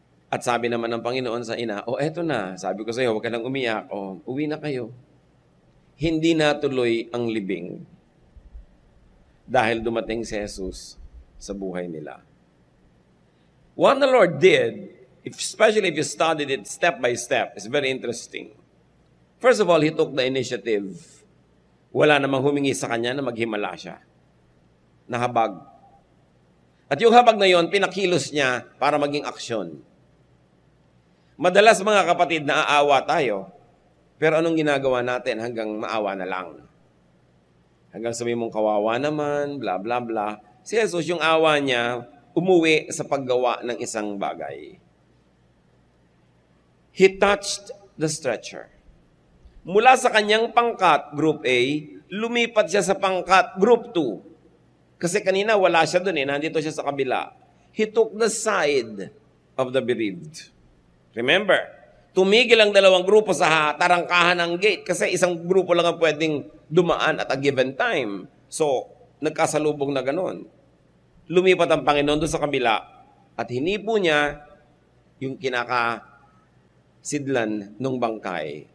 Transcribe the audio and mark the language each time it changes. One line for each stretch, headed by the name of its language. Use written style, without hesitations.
Filipino: At sabi naman ng Panginoon sa ina, "O eto na, sabi ko sa iyo, huwag ka nang umiyak. O, uwi na kayo." hindi natuloy ang libing dahil dumating si Jesus sa buhay nila.
English: What the Lord did, especially if you studied it step by step, is very interesting. First of all, He took the initiative.
Filipino: Wala namang humingi sa Kanya na maghimala siya. Nahabag. At yung habag na yon, pinakilos niya para maging aksyon. Madalas mga kapatid, naaawa tayo. Pero anong ginagawa natin hanggang maawa na lang? Hanggang sabihin mong kawawa naman, bla bla bla. Si Jesus, yung awa niya, umuwi sa paggawa ng isang bagay.
English: He touched the stretcher.
Filipino: Mula sa kanyang pangkat, Group A, lumipat siya sa pangkat, Group 2. Kasi kanina wala siya dun nandito siya sa kabila.
English: He took the side of the bereaved.
Filipino: Remember, tumigil ang dalawang grupo sa tarangkahan ng gate kasi isang grupo lang ang pwedeng dumaan
English: at a given time.
Filipino: So, nagkasalubong na ganon. Lumipat ang Panginoon doon sa kabila at hinipo niya yung kinakasidlan ng bangkay.